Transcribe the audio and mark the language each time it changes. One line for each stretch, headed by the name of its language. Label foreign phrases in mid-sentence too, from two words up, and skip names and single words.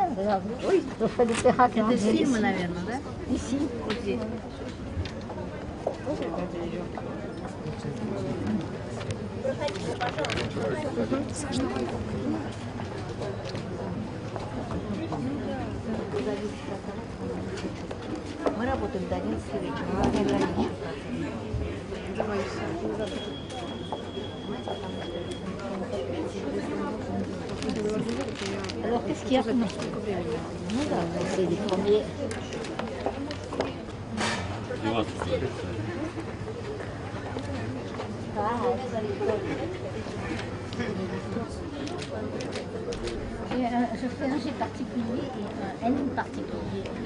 French: Regarde. Oui. Je fais des terracles.
Russian: Это фильмы, наверное, да?
French: Ici.
Russian: Вот здесь. Саша, давай. Мы работаем до 11 вечера.
French: Alors qu'est-ce qu'il y a comme...
Russian: Ну да,
French: c'est les premiers... Je fais un G particulier et un N particulier.